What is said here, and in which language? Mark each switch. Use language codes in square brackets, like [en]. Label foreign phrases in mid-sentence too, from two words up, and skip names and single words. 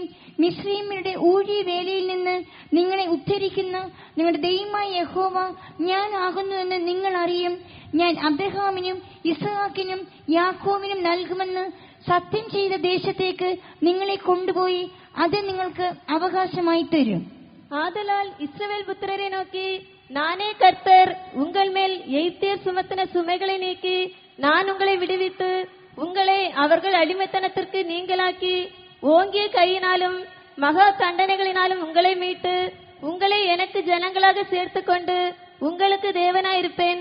[ml] മിസ്രയീമ്യരുടെ ഊഴിയവേലയിൽ നിന്ന് നിങ്ങളെ ഉദ്ധരിക്കുന്ന നിങ്ങളുടെ ദൈവമായ യഹോവ ഞാൻ ആകുന്നുവെന്ന് നിങ്ങൾ അറിയും. ഞാൻ അബ്രഹാമിനും ഇസ്ഹാക്കിനും യാക്കോബിനും നൽകുമെന്ന് സത്യം ചെയ്ത ദേശത്തേക്ക് നിങ്ങളെ കൊണ്ടുപോയി അത് നിങ്ങൾക്ക് അവകാശമായി തരും. [ta] ஆதலால் இஸ்ரவேல் புத்திரரை நோக்கி, நானே கர்த்தர், உங்கள் மேல் எய்ப்தியர் சுமத்தின சுமைகளை நீக்கி நான் உங்களை விடுவித்து உங்களை அவர்கள் அடிமைத்தனத்திற்கு நீங்களாக்கி ஓங்கிய கையினாலும் மகா தண்டனைகளினாலும் உங்களை மீட்டு உங்களை எனக்கு ஜனங்களாக சேர்த்துக் கொண்டு உங்களுக்கு தேவனாயிருப்பேன்.